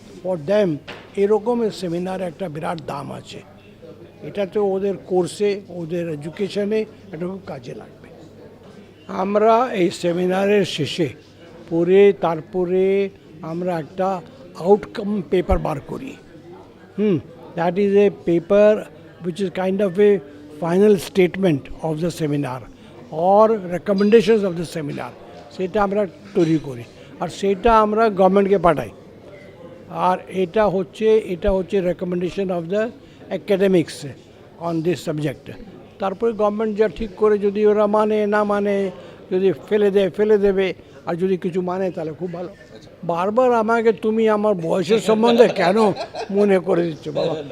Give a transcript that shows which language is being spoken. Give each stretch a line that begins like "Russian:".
Bangla: For them এরকমের seminar একটা বিরাট দাম আছে, এটাতে ওদের কোর্সে, ওদের এডুকেশনে এটা খুব কাজে লাগবে। আমরা এই সেমিনারের শেষে পরে তারপরে আমরা একটা আউটকাম পেপার বার করি।
English: that is a paper which is kind of a final statement of the seminar or recommendations of the seminar,
Bangla: সেটা আমরা তৈরি করি আর সেটা আমরা গভর্নমেন্টকে পাঠাই। আর এটা হচ্ছে recommendation of the academics on this subject. তারপরে গভর্নমেন্ট যা ঠিক করে, যদি ওরা মানে না মানে, যদি ফেলে দেবে, আর যদি কিছু মানে তাহলে খুব ভালো। বারবার আমাকে তুমি আমার বয়সের সম্বন্ধে কেন মনে করে দিচ্ছ বাবা?